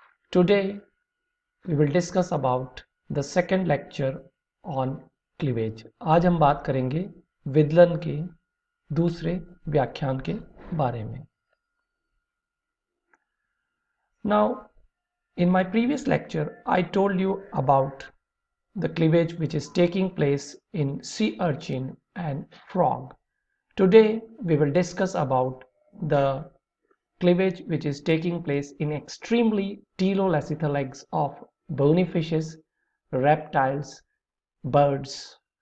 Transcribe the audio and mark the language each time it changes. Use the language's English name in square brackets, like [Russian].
[English] Today, we will discuss about the second lecture on cleavage. [Hindi] आज हम बात करेंगे विदलन के दूसरे व्याख्यान के बारे में. [English] Now, in my previous lecture, I told you about the cleavage which is taking place in sea urchin and frog. Today we will discuss about the cleavage which is taking place in extremely telolacithal eggs of bony fishes, reptiles, birds.